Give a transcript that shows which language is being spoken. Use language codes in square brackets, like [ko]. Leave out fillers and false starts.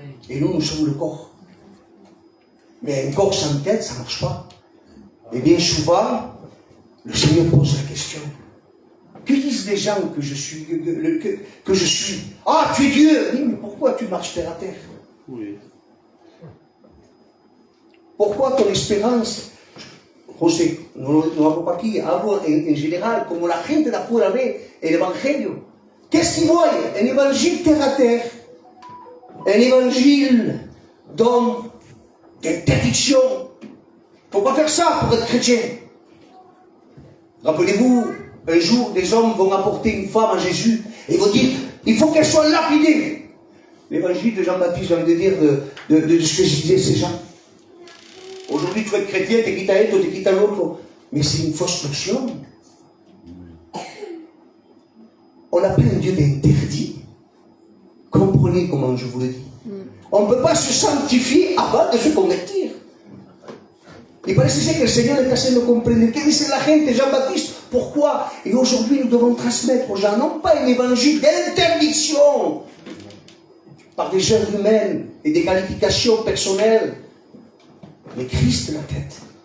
[fr] Et nous sommes le corps. Mais un corps sans tête, ça ne marche pas. Et bien souvent, le Seigneur pose la question. Que disent les gens que je suis? Que je suis? Ah, tu es Dieu! Oui, mais pourquoi tu marches terre à terre? Oui. Pourquoi ton espérance, [es] José, no hablo aquí, hablo en général, como la gente de afuera ve el Evangelio. [fr] Qu'est-ce qu'ils voient? Un évangile terre à terre. Un évangile d'homme, d'interdiction. Il ne faut pas faire ça pour être chrétien. Rappelez-vous, un jour, des hommes vont apporter une femme à Jésus et vont dire, il faut qu'elle soit lapidée. L'évangile de Jean-Baptiste, j'ai envie de dire de ce que disaient ces gens. Aujourd'hui, tu vas être chrétien, tu quittes à un, tu quittes à l'autre. Mais c'est une fausse notion. On n'a pas un Dieu d'interdit. Comprenez comment je vous le dis. On ne peut pas se sanctifier avant de se convertir. [es] Y parece ser que el Señor está haciendo comprender. ¿Qué dice la gente, Jean-Baptiste? [fr] Pourquoi? Et aujourd'hui, nous devons transmettre aux gens, non pas un évangile d'interdiction, par des œuvres humaines et des qualifications personnelles, mais Christ la tête.